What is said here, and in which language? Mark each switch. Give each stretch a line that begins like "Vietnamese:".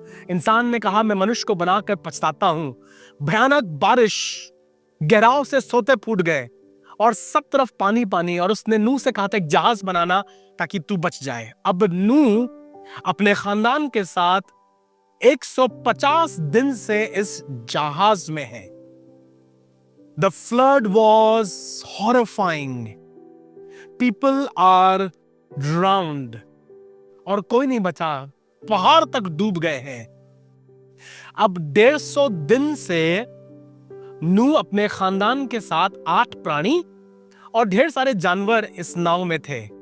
Hindi: इंसान ने कहा मैं मनुष्य को बनाकर पछताता हूं। भयानक बारिश, गहराव से सोते फूट गए और सब तरफ पानी पानी, और उसने नूह से कहा था एक जहाज बनाना ताकि तू बच जाए। अब नूह अपने खानदान के साथ 150 दिन से इस जहाज में है।
English: The flood was horrifying. People are drowned.
Hindi: और कोई नहीं बचा, पहाड़ तक डूब गए हैं। अब 150 दिन से नूह अपने खानदान के साथ 8 प्राणी और ढेर सारे जानवर इस नाव में थे।